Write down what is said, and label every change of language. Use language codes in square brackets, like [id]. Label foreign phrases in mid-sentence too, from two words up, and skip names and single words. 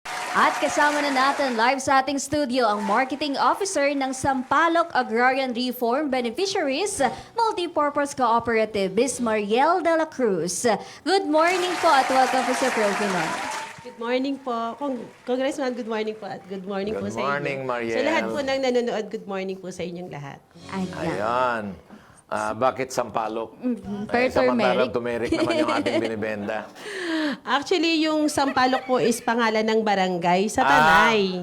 [tl] At kasama na natin live sa ating studio ang Marketing Officer ng Sampaloc Agrarian Reform Beneficiaries Multipurpose Cooperative, Ms. Mariel de la Cruz. [en] Good morning [tl] po at welcome po sa Filipino. [en] Good morning po. Congressman, good morning po at good morning po Good [tl] sa inyo. [en] morning, Mariel. [tl] Sa lahat po ng nanonood, [en] good morning [tl] po sa inyong lahat. Ayan. Ayan. Bakit Sampaloc? Per Samantalang turmeric. turmeric naman yung ating binibenda. Actually, yung Sampaloc po is pangalan ng barangay sa Tanay.